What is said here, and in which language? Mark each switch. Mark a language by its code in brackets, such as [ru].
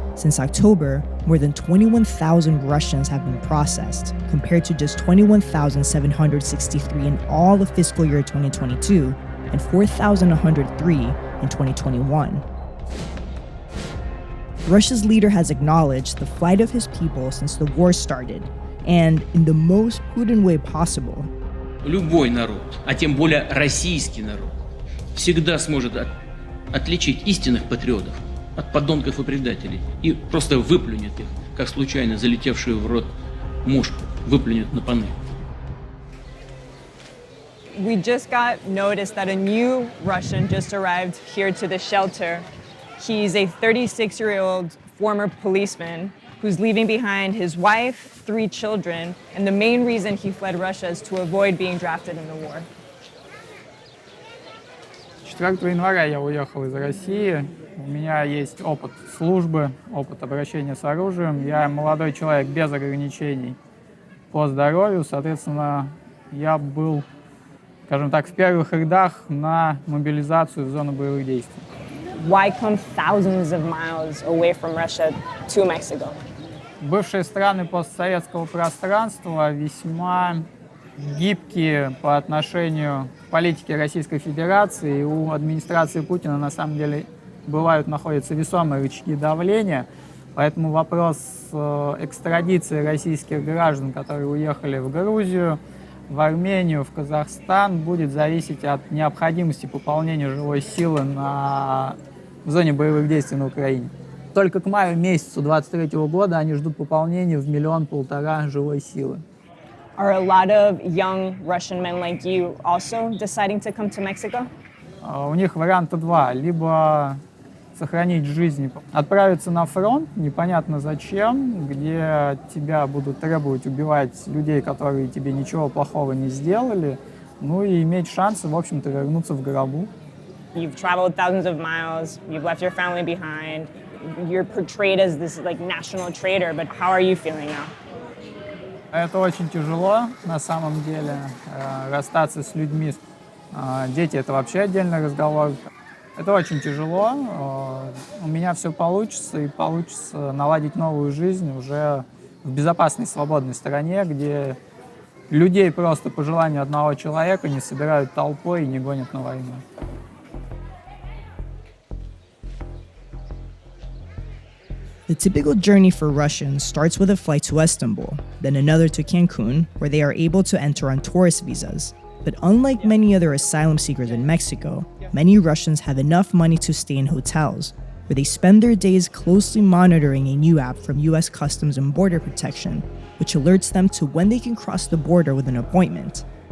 [en] Since October, more than 21,000 Russians have been processed, compared to just 21,763 in all of fiscal year 2022 and 4,103 in 2021. Russia's leader has acknowledged the flight of his people since the war started, and in the most Putin way possible. [ru] Любой народ, а тем более российский народ, всегда сможет отличить истинных патриотов от подонков и предателей и просто выплюнет их, как случайно залетевшую в рот мушку, выплюнет на панель. [en] We just got notice that a new Russian just arrived here to the shelter. He's a 36-year-old former policeman who's leaving behind his wife, 3 children, and the main reason he fled Russia is to avoid being drafted in the war. [ru] 4 января я уехал из России. У меня есть опыт службы, опыт обращения с оружием. Я молодой человек без ограничений по здоровью. Соответственно, я был, скажем так, в первых рядах на мобилизацию в зону боевых действий. [en] Why come thousands of miles away from Russia to Mexico? [ru] Бывшие страны постсоветского пространства весьма гибкие по отношению к политике Российской Федерации. И у администрации Путина на самом деле находятся весомые рычаги давления. Поэтому вопрос экстрадиции российских граждан, которые уехали в Грузию, в Армению, в Казахстан, будет зависеть от необходимости пополнения живой силы в зоне боевых действий на Украине. Только к маю месяцу 2023 года они ждут пополнения в 1,5 миллиона живой силы. [en] Are a lot of young Russian men like you also deciding to come to Mexico? [ru] У них варианта 2. Либо сохранить жизнь, отправиться на фронт, непонятно зачем, где тебя будут требовать убивать людей, которые тебе ничего плохого не сделали, ну и иметь шансы, в общем-то, вернуться в гробу. [en] You've traveled thousands of miles, you've left your family behind, you're portrayed as this like national traitor, but how are you feeling now? [ru] Это очень тяжело, на самом деле, расстаться с людьми. Дети — это вообще отдельный разговор. Это очень тяжело. У меня все получится, и получится наладить новую жизнь уже в безопасной, свободной стране, где людей просто по желанию одного человека не собирают толпой и не гонят на войну. [en] The typical journey for Russians starts with a flight to Istanbul, then another to Cancun, where they are able to enter on tourist visas. But unlike many other asylum seekers in Mexico, many Russians have enough money to stay in hotels, where they spend their days closely monitoring a new app from US Customs and Border Protection, which alerts them to when they can cross the border with an appointment.